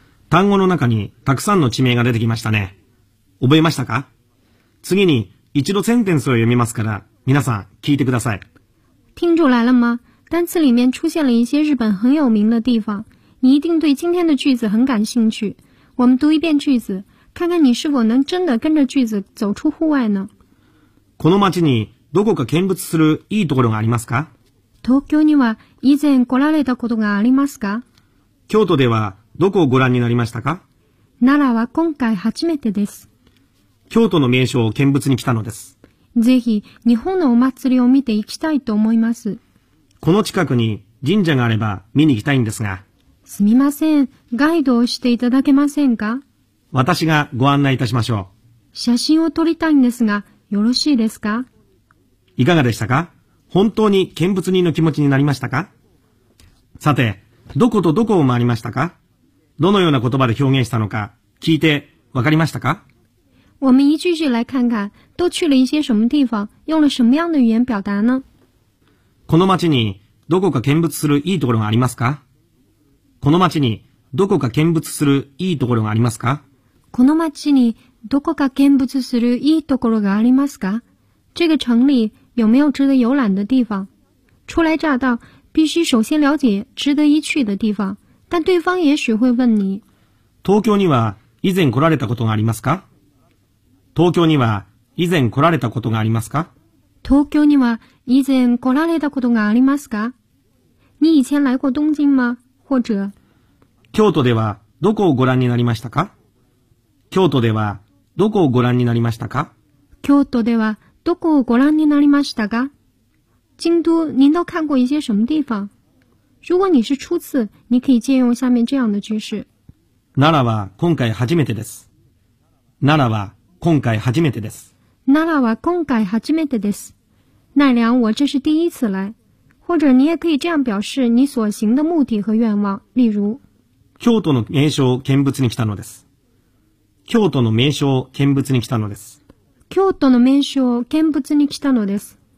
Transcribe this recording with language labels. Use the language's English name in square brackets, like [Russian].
[Japanese] 単語の中にたくさんの地名が出てきましたね。覚えましたか？次に一度センテンスを読みますから、皆さん聞いてください。 [Chinese] 听出来了吗？单词里面出现了一些日本很有名的地方，你一定对今天的句子很感兴趣。我们读一遍句子，看看你是否能真的跟着句子走出户外呢？ [Japanese] この町にどこか見物するいいところがありますか？東京には以前来られたことがありますか？京都ではどこをご覧になりましたか？奈良は今回初めてです。京都の名所を見物に来たのです。ぜひ日本のお祭りを見ていきたいと思います。この近くに神社があれば見に行きたいんですが。すみません、ガイドをしていただけませんか？私がご案内いたしましょう。写真を撮りたいんですが、よろしいですか？いかがでしたか？本当に見物人の気持ちになりましたか？さて、どことどこを回りましたか？どのような言葉で表現したのか聞いてわかりましたか？ [Chinese] 我们一句句来看看，都去了一些什么地方，用了什么样的语言表达呢？ [Japanese] この町にどこか見物するいいところがありますか？この町にどこか見物するいいところがありますか？この町にどこか見物するいいところがありますか？ [Chinese] 这个城里有没有值得游览的地方？初来乍到，必须首先了解值得一去的地方。但对方也许会问你： [Japanese] 東京には以前来られたことがありますか？東京には以前来られたことがありますか？東京には以前来られたことがありますか？ [Chinese] 你以前来过东京吗？或者 [Japanese] 京都ではどこをご覧になりましたか？京都ではどこをご覧になりましたか？京都ではどこをご覧になりましたか？ [Chinese] 京都您都看过一些什么地方？如果你是初次，你可以借用下面这样的句式： [Japanese] ならは今回初めてです。ならは今回初めてです。ならは今回初めてです。 [Chinese] 奈良，我这是第一次来。或者你也可以这样表示你所行的目的和愿望，例如。 [Japanese] 京都の名所を見物に来たのです。京都の名所を見物に来たのです。京都の名所を見物に来たのです。